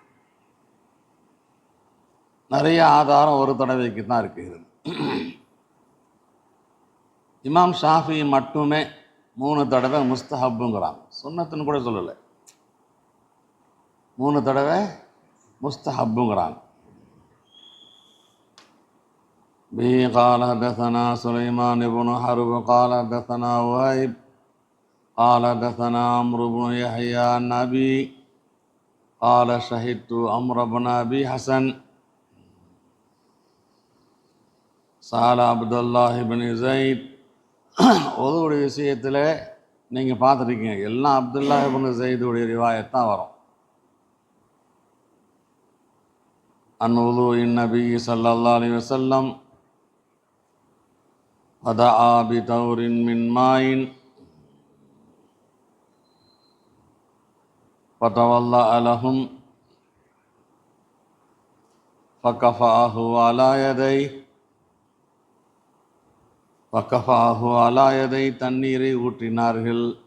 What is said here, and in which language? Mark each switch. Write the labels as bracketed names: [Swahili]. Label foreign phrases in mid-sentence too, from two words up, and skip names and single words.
[Tamil] நிறைய ஆதாரம் ஒரு தடவைக்கு தான் இருக்கிறது. இமாம் ஷாஃபி மட்டுமே 3 தடவை முஸ்தஹப்புங்கிறாங்க, சுன்னத்துன்னு கூட சொல்லலை, 3 தடவை முஸ்தஹப்புங்கிறாங்க. [Arabic] به قال حدثنا سليمان بن حرب قال حدثنا وهيب قال حدثنا عمرو بن يحيى عن أبي قال شهدت عمرو بن أبي حسن سأل عبد الله بن زيد. [Tamil] உதுவுடைய விஷயத்தில் நீங்கள் பார்த்துருக்கீங்க, எல்லாம் அப்துல்லா இப்னு ஸைதுடைய ரிவாயத்தான் வரும். [Arabic] عن وضوء النبي صلى الله عليه وسلم فدعا بتور من ماء فتوضأ لهم فكفأه على يده [Tamil] தண்ணீரை ஊற்றினார்கள்.